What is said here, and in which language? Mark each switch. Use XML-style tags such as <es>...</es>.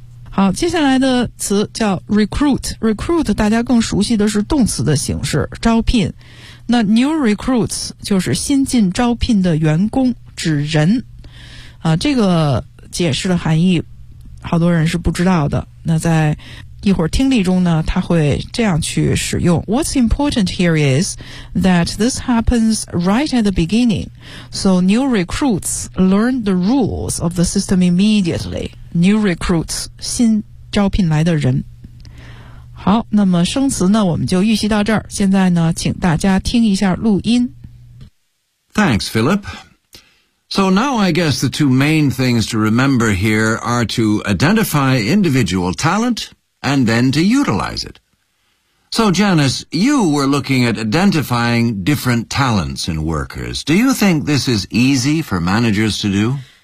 <zh>好，接下来的词叫 recruit， recruit 大家更熟悉的是动词的形式招聘，那 new recruits 就是新进招聘的员工，指人啊。这个解释的含义好多人是不知道的，那在一会儿听力中呢他会这样去使用。</zh> <en>What's important here is that this happens right at the beginning so new recruits learn the rules of the system immediately.</en> <zh>New recruits 新招聘来的人。好，那么生词呢我们就预习到这儿，现在呢请大家听一下录音。</zh> <en>Thanks, Philip. So now I guess the two main things to remember here are to identify individual talent and then to utilize it. So Janice, you were looking at identifying different talents in workers. Do you think this is easy for managers to do?</en>